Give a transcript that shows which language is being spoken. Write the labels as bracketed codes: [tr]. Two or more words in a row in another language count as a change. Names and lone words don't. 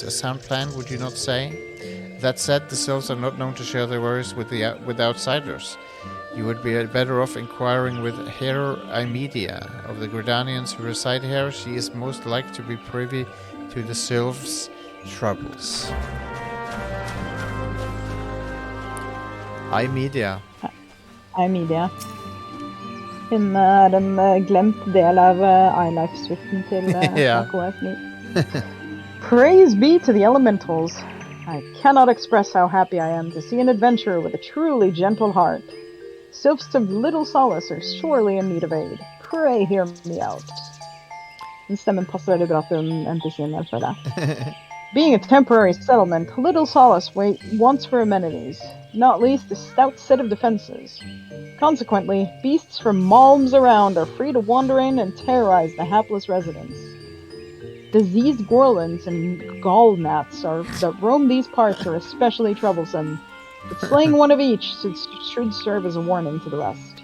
[en] A sound plan, would you not say? That said, the sylphs are not known to share their worries with outsiders. You would be better off inquiring with Hera Imedia of the Gridanians who reside here. She is most like to be privy to the sylphs' troubles. Imedia. Imedia. [no] Hun en glemt del av iLife-suiten til KF9. [en] Praise be to the elementals. I cannot express how happy I am to see an adventurer with a truly gentle heart. Sylphs of Little Solace are surely in need of aid. Pray hear me out. [no] Den stemmen passer veldig bra til NPC-en der, føler jeg. [en] Being a temporary settlement, Little Solace wants for amenities, not least a stout set of defenses. Consequently, beasts from malms around are free to wander in and terrorize the hapless residents. Diseased gorlins and gallgnats that roam these parts are especially troublesome, but slaying one of each should serve as a warning to the rest.